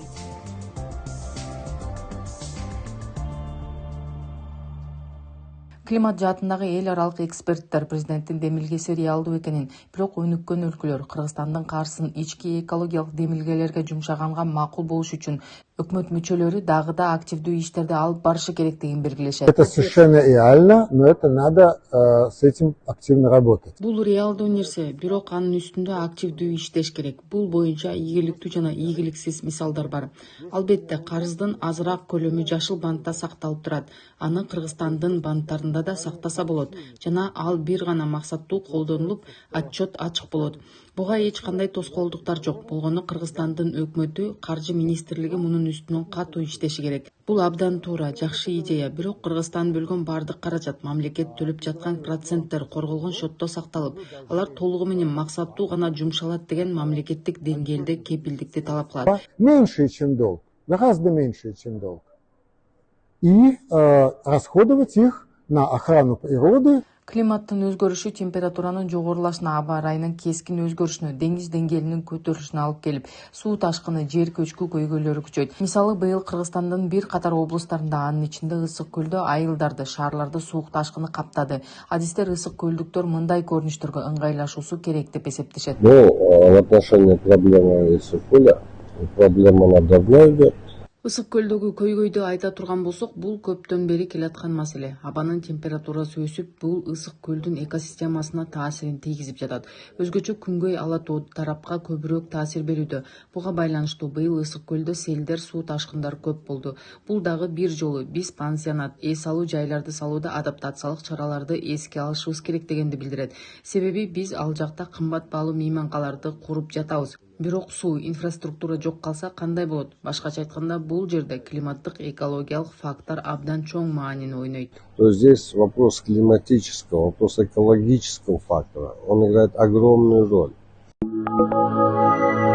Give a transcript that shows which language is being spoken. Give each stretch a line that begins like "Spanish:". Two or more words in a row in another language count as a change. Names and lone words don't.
Kyrgyz: Климат жаатындагы эл аралык эксперттер президенттин демилгеси реалдуу экенин, бирок өнүккөн өлкөлөр Кыргызстандын каржысын ички экологиялык демилгелерге жумшаганга макул болуш үчүн өкмөт мүчөлөрү дагы да активдүү иштерди алып барышы керектигин белгилешет.
Russian: Это совершенно реально, но это надо с этим активно работать.
Kyrgyz: Бул реалдуу нерсе, бирок анын үстүндө активдүү иштеш керек. Бул боюнча ийгиликтүү жана ийгиликсиз мисалдар бар. Албетте, карыздын азыраак көлөмү жашыл бандта сакталып турат. Аны Кыргызстандын бандтарында да сактаса болот жана ал бир гана максаттуу колдонулуп, отчет ачык болот. Буга эч кандай тоскоолдуктар жок. Болгону Кыргызстандын өкмөтү, каржы министрлиги мунун үстүнөн катуу иштеши керек. Бул абдан туура, жакшы идея. Бирок Кыргызстан бөлгөн бардык каражат, мамлекет төлөп жаткан проценттер корголгон шотто сакталып, алар толугу менен максаттуу гана жумшалат деген мамлекеттик деңгээлде кепилдикти талап кылат.
Russian: Меньше, чем долг, гораздо меньше, чем долг. И расходовать их на охрану природы.
Kyrgyz: Климаттын өзгөрүшү температуранын жогорулашына, аба ырайынын кескин өзгөрүшүнө, деңиз деңгээлинин көтөрүлүшүнө алып келип, суу ташкыны, жер көчкү көйгөйлөрү күчөйт. Мисалы, быйыл Кыргызстандын бир катар облустарында, анын ичинде Ысык көлдө айылдарды, шаарларды суу ташкыны каптады. Адистер ысык көлдүктөр мындай көрүнүштөргө ыңгайлашуусу керек деп эсептешет.
Russian: В отношении проблемы Ысык коля, проблема она давно идет.
Kyrgyz: Ысык көлдөгү көйгөйдү айта турган болсок, бул көптөн бери келаткан маселе. Абанын температурасы өсүп, бул ысык көлдүн экосистемасына таасирин тийгизип жатат. Өзгөчө күнгөй ала тоо тарапка көбүрөөк таасир берүүдө. Буга байланыштуу быйыл ысык көлдө селдер, суу ташкындар көп болду. Бул дагы бир жолу биз пансионат, эс алуу жайларды салууда адаптациялык чараларды эске алышыбыз керек дегенди билдирет. Себеби биз ал жакта кымбат баалуу мейманкаларды куруп жатабыз. Бирок суу, инфраструктура жок калса кандай болот? Башкача айтканда, бул жерде климаттык экологиялык фактор абдан чоң маанини ойнойт.
Russian: То есть здесь вопрос климатического, вопрос экологического фактора, он играет огромную роль.